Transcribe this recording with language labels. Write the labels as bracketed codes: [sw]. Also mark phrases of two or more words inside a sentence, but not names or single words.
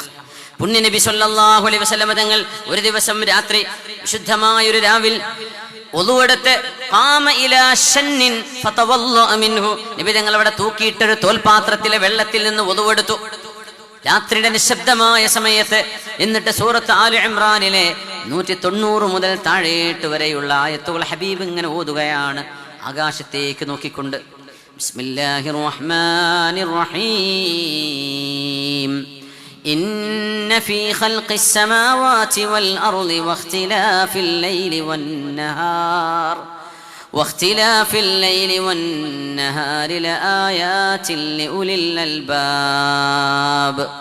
[ml] പുണ്യ നബി [ar] صلى الله عليه وسلم [ml] തങ്ങൾ ഒരു ദിവസം രാത്രി വിശുദ്ധമായ ഒരു രാവിൽ ഒളുവെടുത്ത് നബി തങ്ങൾ അവിടെ തൂക്കിയിട്ടൊരു തോൽപാത്രത്തിലെ വെള്ളത്തിൽ നിന്ന് ഒളുവെടുത്തു രാത്രിയുടെ നിശബ്ദമായ സമയത്ത്. എന്നിട്ട് സൂറത്ത് ആലി ഇമ്രാനിലെ 190 മുതൽ താഴേട്ട് വരെയുള്ള ആയത്തുകൾ ഹബീബ് ഇങ്ങനെ ഓതുകയാണ് ആകാശത്തേക്ക് നോക്കിക്കൊണ്ട്. [ar] بسم الله الرحمن الرحيم. إن في خلق السماوات والأرض واختلاف الليل والنهار لآيات لأولي الألباب